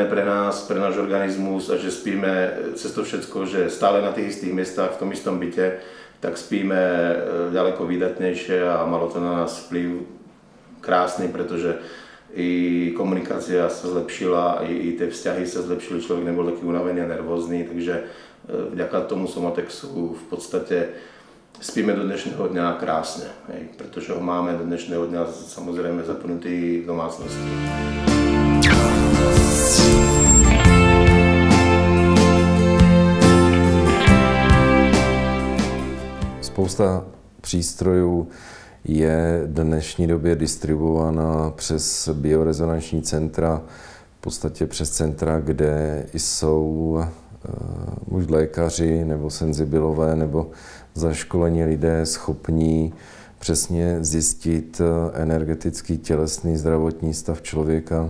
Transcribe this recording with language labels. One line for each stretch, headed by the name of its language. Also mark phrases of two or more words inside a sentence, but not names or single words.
Slovak: pre nás, pre náš organizmus a že spíme cez to všetko, že stále na tých istých miestach, v tom istom byte, tak spíme ďaleko výdatnejšie a malo to na nás vplyv krásny, pretože i komunikácia sa zlepšila, i tie vzťahy sa zlepšili, človek nebol taký unavený a nervózny, takže vďaka tomu Somatexu v podstate spíme do dnešného dňa krásne, pretože ho máme do dnešného dňa samozrejme zapnutý v domácnosti.
Czech: Spousta přístrojů je v dnešní době distribuována přes biorezonanční centra, v podstatě přes centra, kde jsou už lékaři nebo senzibilové nebo zaškolení lidé schopní přesně zjistit energetický, tělesný, zdravotní stav člověka.